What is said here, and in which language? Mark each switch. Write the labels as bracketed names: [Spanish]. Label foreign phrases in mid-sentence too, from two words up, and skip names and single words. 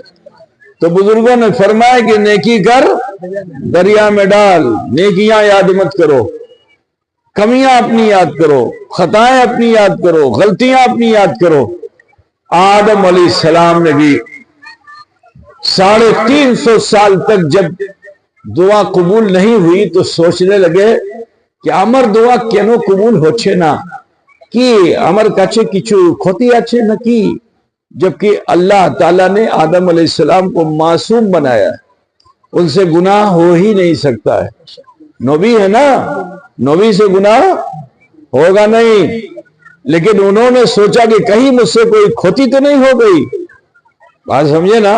[Urdu] تو بزرگوں نے فرمایا کہ نیکی کر دریا میں ڈال، نیکیاں یاد مت کرو، کمیاں اپنی یاد کرو، خطائیں اپنی یاد کرو، غلطیاں اپنی یاد کرو۔ آدم علیہ السلام نے بھی 350 سال تک جب دعا قبول نہیں ہوئی تو سوچنے لگے کہ [Bangla] আমার দোয়া কেন কবুল হচ্ছে না, কি আমার কাছে কিছু ক্ষতি আছে নাকি? [Urdu] جبکہ اللہ تعالیٰ نے آدم علیہ السلام کو معصوم بنایا ہے، ان سے گناہ ہو ہی نہیں سکتا ہے، نبی ہے نا، نبی سے گناہ ہوگا نہیں، لیکن انہوں نے سوچا کہ کہیں مجھ سے کوئی کھوتی تو نہیں ہو گئی، بات سمجھے نا؟